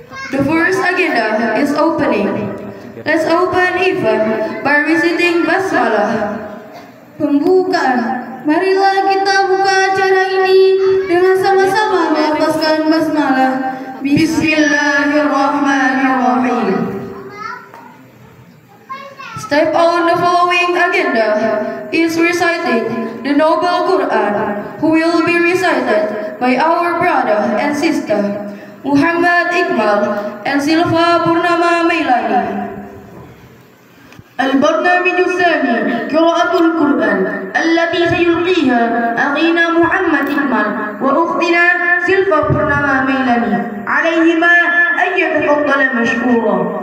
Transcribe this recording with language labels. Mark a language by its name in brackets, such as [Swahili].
[English] The first agenda is opening. Let's open event by reciting basmalah. [Indonesian] Pembukaan. Marilah kita buka acara ini dengan sama-sama melafazkan basmalah. [Arabic] Bismillahirrahmanirrahim. [English] Step on the following agenda is reciting the Noble Quran, who will be recited by our brother and sister Muhammad Iqmal and Silva Purnama Mailani. [Arabic] البرنامج الثاني قراءة القرآن التي سيلقيها أخينا محمد إكمال وأختنا سلفا برنما ميلاني عليهما أن يتفضل مشكورا.